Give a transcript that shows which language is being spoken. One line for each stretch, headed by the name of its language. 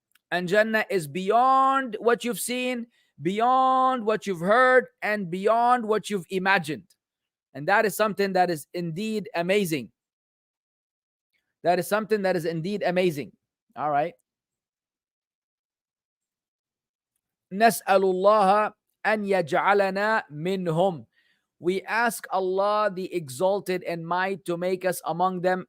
English: And Jannah is beyond what you've seen, beyond what you've heard, and beyond what you've imagined. And that is something that is indeed amazing. That is something that is indeed amazing. All right.
Arabic: نسأل الله أن يجعلنا منهم.
English: We ask Allah the exalted and might to make us among them.